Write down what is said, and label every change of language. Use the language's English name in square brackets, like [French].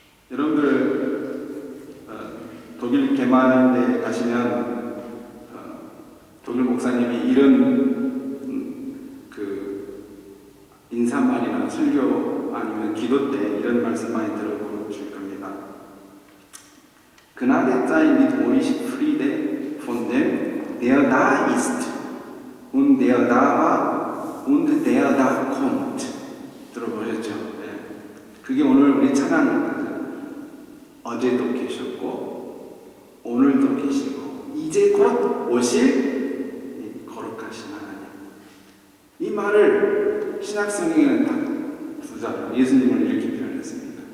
[Korean] 여러분들 독일 개만에 가시면 독일 목사님이 이런 그 인사말이나 설교 아니면 기도 때 이런 말씀 많이 들어보실 겁니다. [German] Gnade sei mit euch, Friede von dem, der da ist und der da war und der da kommt. [Korean] 들어보셨죠? 네. 그게 오늘 우리 찬양 어제도 계셨고 오늘도 계시고 이제 곧 오실 거룩하신 하나님. 이 말을 신약성경에는 딱 두 자로 예수님을 이렇게 표현했습니다.